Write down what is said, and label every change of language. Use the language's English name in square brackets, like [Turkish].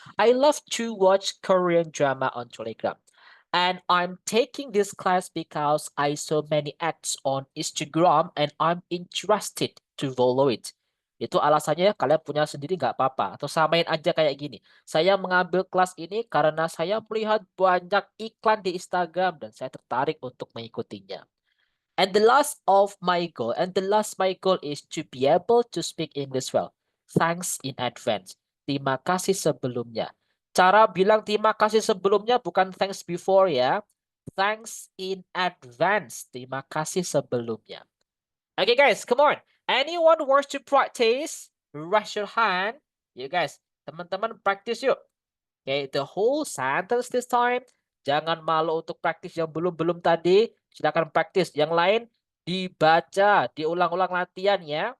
[English] I love to watch Korean drama on Telegram. And I'm taking this class because I saw many ads on Instagram and I'm interested to follow it. [Indonesian] Itu alasannya kalian punya sendiri nggak apa-apa. Atau samain aja kayak gini. Saya mengambil kelas ini karena saya melihat banyak iklan di Instagram dan saya tertarik untuk mengikutinya. [English] And the last my goal is to be able to speak English well. Thanks in advance. [Indonesian] Terima kasih sebelumnya. Cara bilang terima kasih sebelumnya bukan [English] thanks before [Indonesian] ya. [English] Thanks in advance. [Indonesian] Terima kasih sebelumnya. [English] Okay guys, come on. Anyone wants to practice? Raise your hand. You guys, [Indonesian] teman-teman practice yuk. [English] Okay, the whole sentence this time. [Indonesian] Jangan malu untuk praktis yang belum-belum tadi. Silakan praktis. Yang lain dibaca, diulang-ulang latihan ya.